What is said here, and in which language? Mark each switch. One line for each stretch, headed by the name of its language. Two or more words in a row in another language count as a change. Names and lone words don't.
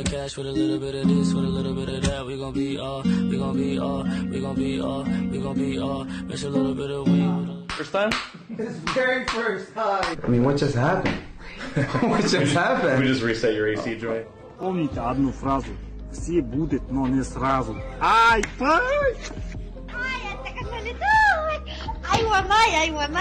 English: cash with a little bit of this, with a little bit of that. We gon' be all, we gon' be all, we gon' be all, we gon' be all. Mix a little bit of weed. First time? His very first time. I mean, what just happened? What just happened? We just reset your AC joint.
Russian: Помните одну фразу. Все будет, но не сразу. Ай, пай!
Filipino: Ay, ang tagal na nito! Ay, wamay!